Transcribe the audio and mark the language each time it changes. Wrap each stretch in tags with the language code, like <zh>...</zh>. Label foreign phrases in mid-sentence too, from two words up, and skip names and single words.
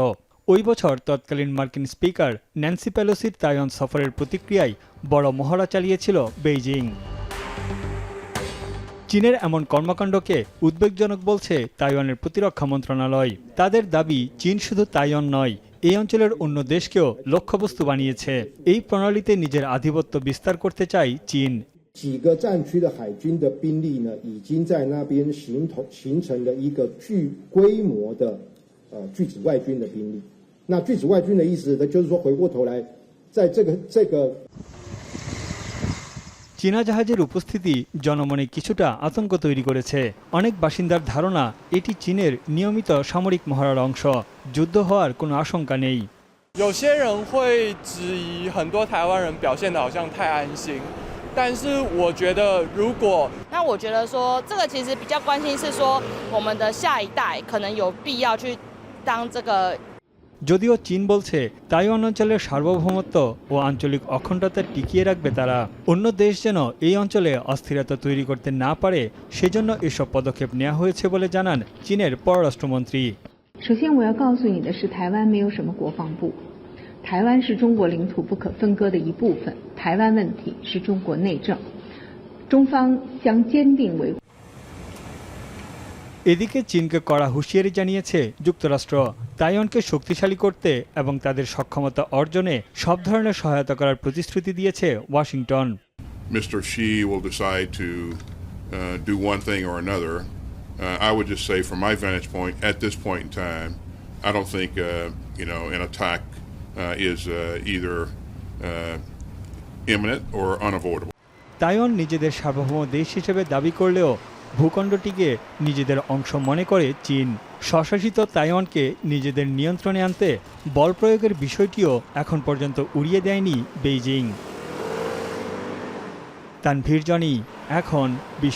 <bn>ওই বছর তৎকালীন মার্কিন স্পিকার ন্যান্সি পেলোসির তাইওয়ান সফরের প্রতিক্রিয়ায় বড় মহড়া চালিয়েছিল বেইজিং। চীনের এমন কর্মকাণ্ডকে উদ্বেগজনক বলছে তাইওয়ানের প্রতিরক্ষা মন্ত্রণালয়। তাদের দাবি, চীন শুধু তাইওয়ান নয়, এই অঞ্চলের অন্য দেশকেও লক্ষ্যবস্তু বানিয়েছে। এই প্রণালীতে নিজের আধিপত্য বিস্তার করতে চায় চীন।</bn> <zh>几个战区的海军的兵力呢，已经在那边形成了一个具规模的拒止外军的兵力。那拒止外军的意思呢，就是说回过头来，在这个</zh> <bn>চীনা জাহাজের উপস্থিতি জনমনে কিছুটা আতঙ্ক তৈরি করেছে। অনেক বাসিন্দার ধারণা এটি চীনের নিয়মিত সামরিক মহড়ার অংশ। যুদ্ধ হওয়ার কোনো আশঙ্কা নেই।</bn> <zh>有些人会质疑很多台湾人表现得好像太安心，但是我觉得如果我觉得说这个其实比较关心是说我们的下一代可能有必要去当这个。</zh> <bn>যদিও চীন বলছে তাইওয়ান অঞ্চলের সার্বভৌমত্ব ও আঞ্চলিক অখণ্ডতা টিকিয়ে রাখবে তারা। অন্য দেশ যেন এই অঞ্চলে অস্থিরতা তৈরি করতে না পারে, সেজন্য এসব পদক্ষেপ নেওয়া হয়েছে বলে জানান চীনের পররাষ্ট্রমন্ত্রী।</bn> <zh>首先我要告诉你的是，台湾没有什么国防部，台湾是中国领土不可分割的一部分，台湾问题是中国内政，中方将坚定维护。</zh> <bn>এদিকে চীনকে কড়া হুঁশিয়ারি জানিয়েছে যুক্তরাষ্ট্র। তাইওয়ানকে শক্তিশালী করতে এবং তাদের সক্ষমতা অর্জনে সব ধরনের সহায়তা করার প্রতিশ্রুতি দিয়েছে ওয়াশিংটন।</bn> <en>Mr. Xi will decide to do one thing or another. I would just say, from my vantage point, at this point in time, I don't think an attack is either imminent or unavoidable.</en> <bn>তাইওয়ান নিজেদের সার্বভৌম দেশ হিসেবে দাবি করলেও ভূখণ্ডটিকে নিজেদের অংশ মনে করে চীন। স্বশাসিত তাইওয়ানকে নিজেদের নিয়ন্ত্রণে আনতে বল প্রয়োগের বিষয়টিও এখন পর্যন্ত উড়িয়ে দেয়নি বেইজিং। তানভীর জনি, এখন বিশ্ব।</bn>